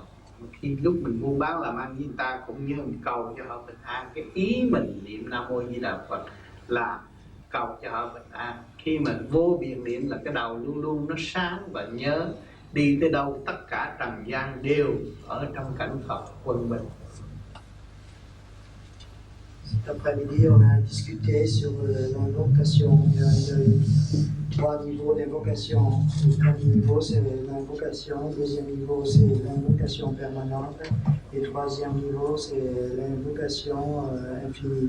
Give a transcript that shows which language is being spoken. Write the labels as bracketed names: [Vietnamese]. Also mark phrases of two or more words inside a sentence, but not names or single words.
[Vietnamese] Khi lúc mình buôn bán làm ăn với người ta cũng như một câu cho họ bình an. Cái ý mình niệm Nam Mô Di Đà Phật là cầu cho họ bình an. Khi mà vô biện niệm là cái đầu luôn luôn nó sáng và nhớ đi tới đâu tất cả trần gian đều ở trong cảnh Phật quân bình. [French] Cet après-midi, on a discuté sur l'invocation. Il y a 3 niveaux d'invocation. Le premier niveau, c'est l'invocation. Le deuxième niveau, c'est l'invocation permanente. Et le troisième niveau, c'est l'invocation infinie.